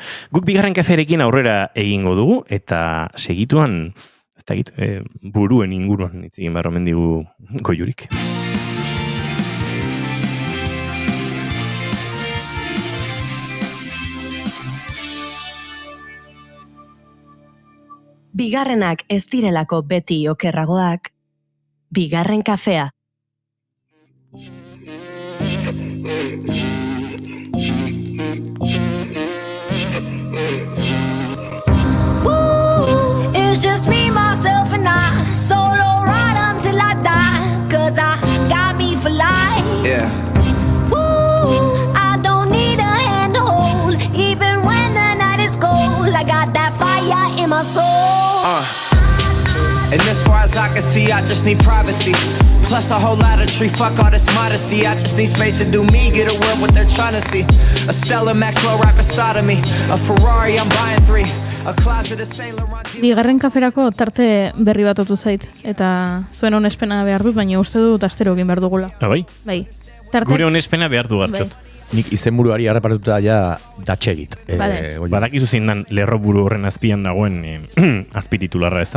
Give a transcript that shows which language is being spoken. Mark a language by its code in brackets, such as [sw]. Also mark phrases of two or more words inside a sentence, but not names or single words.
[eu] Guk bigarren kafearekin aurrera egingo dugu, eta segituan buruen inguruan hitz egin behar omen digu Goiurik. Bigarrenak ez direlako beti okerragoak, bigarren kafea. [en] It's just me, myself, and I. Solo ride until I die. Cause I got me for life. Yeah. Ooh, I don't need a hand to hold. Even when the night is cold, I got that fire in my soul. And as far as I can see, I just need privacy. Plus a whole lot of tree, fuck all this modesty. I just need space to do me, get away what they're trying to see. A Stella Maxwell right beside of me. A Ferrari, I'm buying 3. A closet of Saint Laurent. [eu] Bigarren kaferako tarte berri bat otu zait. Eta zuen onespena behar dut, baina uste dut astero egin behar dugula. Bai? Bai. Gure onespena behar du Gartxot. Nik izenburuari harrapatuta ja datxegit. Badakizu zein dan lerroburu horren azpian dagoen azpititularra, ez da?